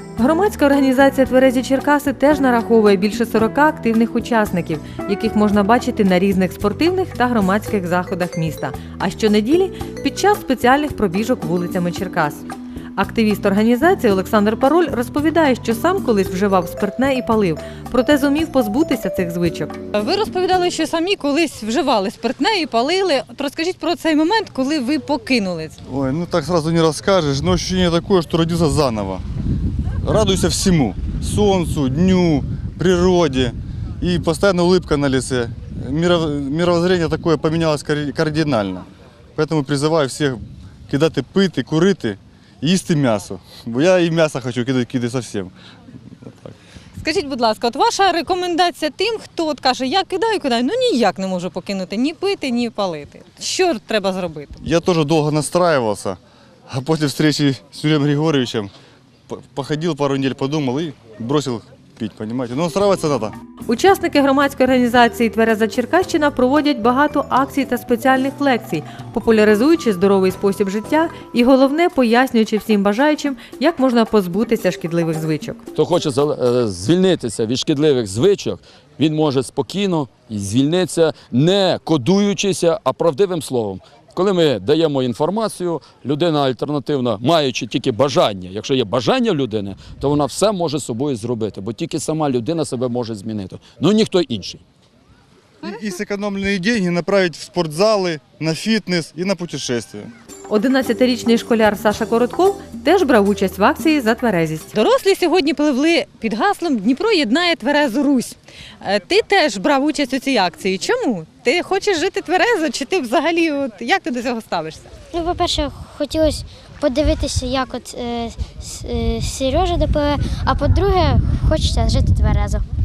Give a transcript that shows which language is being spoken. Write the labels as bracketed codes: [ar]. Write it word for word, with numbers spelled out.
[uk] Громадська організація «Тверезі Черкаси» теж нараховує більше сорока активних учасників, яких можна бачити на різних спортивних та громадських заходах міста, а щонеділі під час спеціальних пробіжок вулицями Черкас. Активіст організації Олександр Пароль розповідає, що сам колись вживав спиртне і палив, проте зумів позбутися цих звичок. Ви розповідали, що самі колись вживали спиртне і палили. От розкажіть про цей момент, коли ви покинули. [ru] Ой, ну так сразу не расскажешь, но ощущение такое, что родился заново. Радуйся всему. Солнцу, дню, природе. И постоянно улыбка на лице. Миро- Мировоззрение такое поменялось кари- кардинально. Поэтому призываю всех [uk] кидати пити, курити і їсти м'ясо. Бо я і м'ясо хочу кидати, кидати [ru] совсем. [uk] Скажіть, будь ласка, от ваша рекомендація тим, хто от каже, я кидаю, кидаю, ну ніяк не можу покинути ні пити, ні палити. Що треба зробити? [ru] Я тоже долго настраивался, а после встречи с Юрием Григорьевичем по- походил пару недель, подумал и бросил пить, понимаете? Но настраиваться надо. [uk] Учасники громадської організації «Твереза Черкащина» проводять багато акцій та спеціальних лекцій, популяризуючи здоровий спосіб життя і, головне, пояснюючи всім бажаючим, як можна позбутися шкідливих звичок. Хто хоче зал- е, звільнитися від шкідливих звичок, він може спокійно і звільнитися, не кодуючися, а правдивим словом. Коли ми даємо інформацію, людина альтернативна, маючи тільки бажання, якщо є бажання в людини, то вона все може з собою зробити, бо тільки сама людина себе може змінити, ну ніхто інший. [ru] И, и сэкономленные деньги направить в спортзалы, на фитнес и на путешествия. [uk] одинадцятирічний школяр Саша Коротков теж брав участь в акції за тверезість. Дорослі сьогодні пливли під гаслом «Дніпро єднає тверезу Русь». Е, Ти теж брав участь у цій акції. Чому? Ти хочеш жити тверезо, чи ти взагалі от як ти до цього ставишся? Ну, по-перше, хотілося подивитися, як от е, с- е, Сережа допливе, а по-друге, хочеться жити тверезо.